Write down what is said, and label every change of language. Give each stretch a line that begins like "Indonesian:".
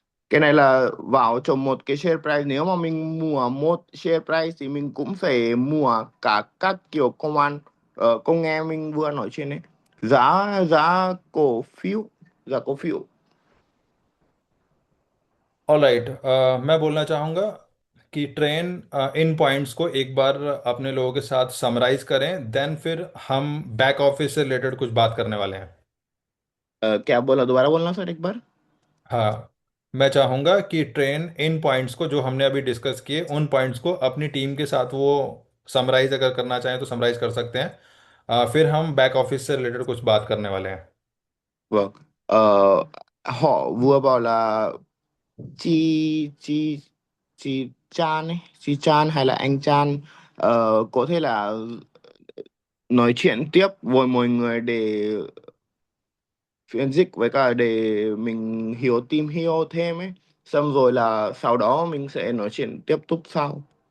Vietnamese: Cái này là vào trong một cái share price, nếu mà mình mua một share price thì mình cũng phải mua cả các kiểu công nghệ mình vừa nói trên đấy, giá giá cổ phiếu giá cổ phiếu.
Hindi: Alright, मैं बोलना चाहूँगा कि train in points को एक बार अपने लोगों के साथ समराइज करें, देन फिर हम बैक ऑफिस से रिलेटेड कुछ बात करने वाले हैं। क्या बोला, दोबारा बोलना सर एक बार। हाँ, मैं चाहूँगा कि ट्रेन इन पॉइंट्स को जो हमने अभी डिस्कस किए, उन पॉइंट्स को अपनी टीम के साथ वो समराइज अगर करना चाहें तो समराइज कर सकते हैं। फिर हम बैक ऑफिस से रिलेटेड कुछ बात करने वाले हैं।
Vietnamese: Vâng. Ờ, họ vừa bảo là chị chị chị Chan ấy, chị Chan hay là anh Chan có thể là nói chuyện tiếp với mọi người để phiên dịch, với cả để mình tìm hiểu thêm ấy, xong rồi là sau đó mình sẽ nói chuyện tiếp tục sau.